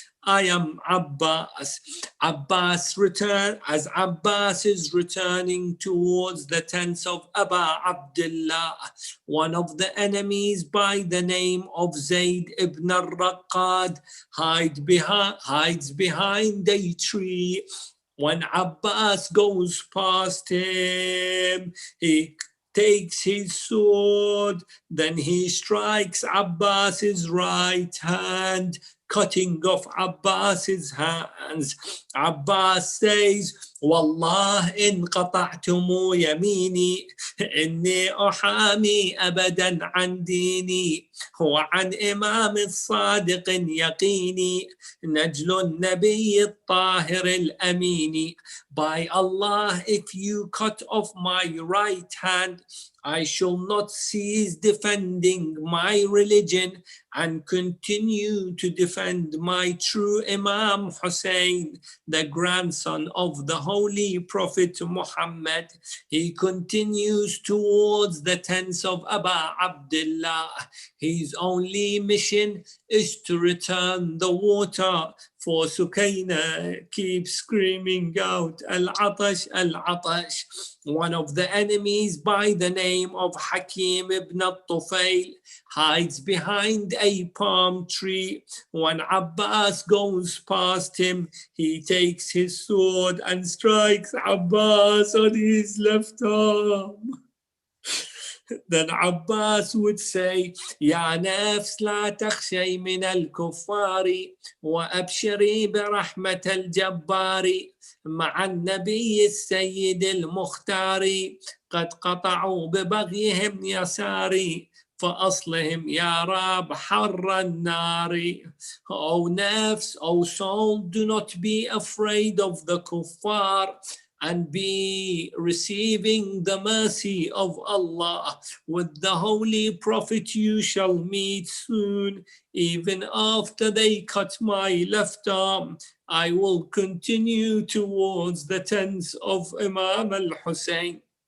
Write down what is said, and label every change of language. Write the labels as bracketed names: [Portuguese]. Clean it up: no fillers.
[English] I am Abbas. Abbas is returning towards the tents of Aba Abdullah, one of the enemies by the name of Zayd ibn al-Raqqad hides behind a tree. When Abbas goes past him, he takes his sword, then he strikes Abbas's right hand, cutting off Abbas's hands. Abbas says, [Arabic] والله إن قطعتم يميني إني أحامي أبدا عن ديني وعن إمام الصادق يقيني نجل النبي الطاهر الأمين. [English] By Allah, if you cut off my right hand, I shall not cease defending my religion and continue to defend my true Imam Hussein, the grandson of the Holy Prophet Muhammad. He continues towards the tents of Aba Abdullah. His only mission is to return the water, for Sukaina keeps screaming out, Al-Atash, Al-Atash. One of the enemies by the name of Hakim ibn al-Tufail hides behind a palm tree. When Abbas goes past him, he takes his sword and strikes Abbas on his left arm. Then Abbas would say, [Arabic] يا نفس لا تخشي من الكفار وأبشري برحمة الجبار مع النبي السيد المختار قد قطعوا ببغيهم يساري فأصلهم يا رب حر النار. [English] O nafs, O soul, do not be afraid of the kuffar and be receiving the mercy of Allah. With the Holy Prophet you shall meet soon. Even after they cut my left arm, I will continue towards the tents of Imam al-Hussein.